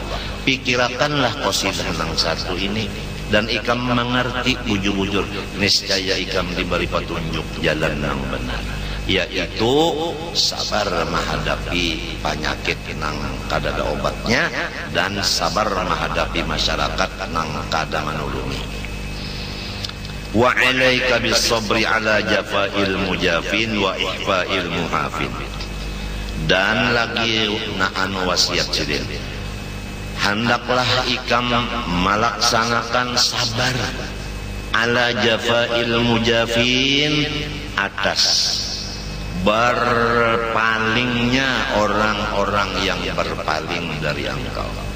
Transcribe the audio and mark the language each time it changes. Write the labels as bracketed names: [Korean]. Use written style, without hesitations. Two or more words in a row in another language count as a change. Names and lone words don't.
[Banjar] Pikirakanlah qasidah nang satu ini dan ikam mengerti bujur-bujur, niscaya ikam diberi petunjuk jalan yang benar, yaitu sabar menghadapi penyakit nang kada ada obatnya dan sabar menghadapi masyarakat nang kada menulungi. [Arabic] Wa alaika bis sabri ala jafail mujafin wa ihfail muhafin. [Banjar] Dan lagi naan wasiat sidin, hendaklah ikam melaksanakan sabar [Arabic] ala jafail mujafin, [Banjar] atas berpalingnya orang-orang yang berpaling dari engkau.